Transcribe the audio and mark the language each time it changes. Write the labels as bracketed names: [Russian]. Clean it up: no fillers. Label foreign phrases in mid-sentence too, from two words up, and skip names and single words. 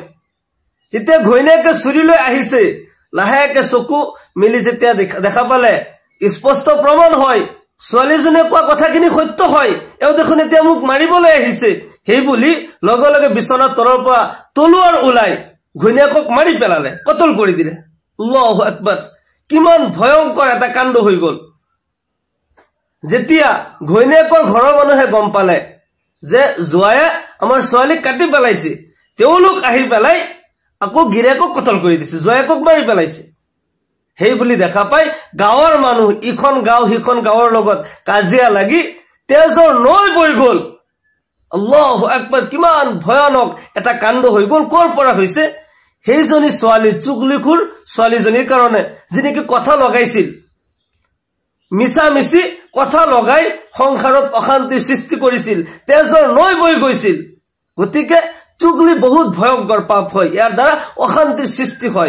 [Assamese] যেতিয়া ঘৈণীয়েকে চুৰি লৈ আহিছে, লাহেকে চকু মিলি যেতিয়া দেখা পালে স্পষ্ট প্ৰমাণ হয় ছোৱালীজনীয়ে কোৱা কথাখিনি সত্য হয়, এওঁ দেখোন এতিয়া মোক মাৰিবলৈ আহিছে, সেই বুলি লগে লগে বিচনাৰ তলৰ পৰা তলুৱাৰ ওলাই ঘৈণীয়েকক মাৰি পেলালে, কতল কৰি দিলে। [Arabic] الله أكبر, [Assamese] কিমান ভয়ংকৰ এটা কাণ্ড হৈ গল। যেতিয়া ঘৈণীয়েকৰ ঘৰৰ মানুহে গম পালে যে জোৱায়ে আমাৰ ছোৱালীক কাটি পেলাইছে, তেওঁলোক আহি পেলাই আকৌ গিৰিয়েকক কতল কৰি দিছে, জোৱায়েকক মাৰি পেলাইছে। সেই বুলি দেখা পাই গাঁৱৰ মানুহ ইখন গাঁও সিখন গাঁৱৰ লগত কাজিয়া লাগি তেজৰ নৈ বৈ গল। [Arabic] الله أكبر, [Assamese] কিমান ভয়ানক এটা কাণ্ড হৈ গল। কৰ পৰা হৈছে? সেইজনী ছোৱালী, চুগলিখোৰ ছোৱালীজনীৰ কাৰণে, যিনেকি কথা লগাইছিল, মিছা মিছি কথা লগাই সংসাৰত অশান্তিৰ সৃষ্টি কৰিছিল, তেজৰ নৈ বৈ গৈছিল। গতিকে চুগলি বহুত ভয়ংকৰ পাপ হয়, ইয়াৰ দ্বাৰা অশান্তিৰ সৃষ্টি হয়।